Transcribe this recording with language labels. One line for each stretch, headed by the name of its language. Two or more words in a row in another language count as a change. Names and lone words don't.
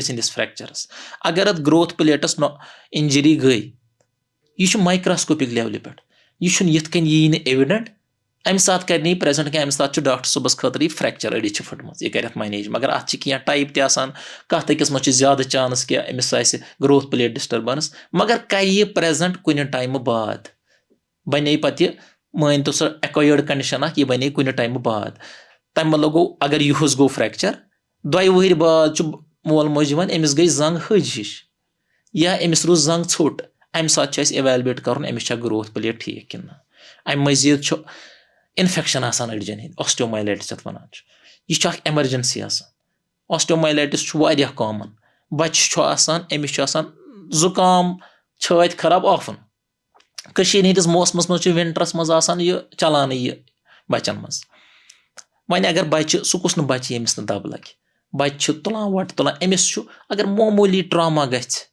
Kashmiri: سٕنٛدِس فریکچرس اگر اتھ
English: growth plates injury
Kashmiri: گٔے یہِ چھُ مایکروسکوپِک لیولہِ پٮ۪ٹھ یہِ چھُنہٕ یِتھ کٔنۍ یی نہٕ ایویڈنٹ امہِ ساتہٕ کرِ نہٕ یہِ پریزنٹ کینٛہہ امہِ ساتہٕ چھُ ڈاکٹر صٲبس خٲطرٕ یہِ فریکچر أڈِس چھِ پھٕٹمٕژ یہِ کرِ اتھ منیج مگر اتھ چھِ کینٛہہ ٹایپ تہِ آسان کتھ أکِس منٛز چھُ زیادٕ چانس کہِ أمِس آسہِ
English: growth plate disturbance
Kashmiri: مگر کرِ یہِ پریزنٹ کُنہِ ٹایمہٕ باد بنے پتہٕ یہِ مٲنۍتو سۄ
English: acquired condition
Kashmiri: اکھ یہِ بنے کُنہِ ٹایمہٕ باد تمہِ مطلب گوٚو اگر یِہُس گوٚو فریکچر 2 ؤہٕرۍ باد چھُ مول موج یِوان أمِس گٔے زنٛگ ۂج ہِش یا أمِس روٗز زنٛگ ژھوٚٹ امہِ ساتہٕ چھُ اَسہِ ایویلویٹ کرُن أمِس چھا
English: growth plate
Kashmiri: ٹھیٖک کِنہٕ نہ امہِ مٔزیٖد چھُ اِنفیکشن آسان أڈجن ہٕنٛدۍ آسٹیومایلایٹس یَتھ وَنان چھِ یہِ چھُ اکھ ایمرجنسی آسان آسٹیومایلایٹس چھُ واریاہ کامن بچہِ چھُ آسان أمِس چھُ آسان زُکام چھٲتۍ خراب آفُن کٔشیٖر ہِنٛدِس موسمس منٛز چھُ ونٹرس منٛز آسان یہِ چلانٕے یہِ بچن منٛز وۄنۍ اگر بچہِ سُہ کُس نہٕ بچہِ ییٚمِس نہٕ دب لگہِ بچہِ چھِ تُلان وۄٹہٕ تُلان أمِس چھُ اگر معموٗلی ٹراما گژھِ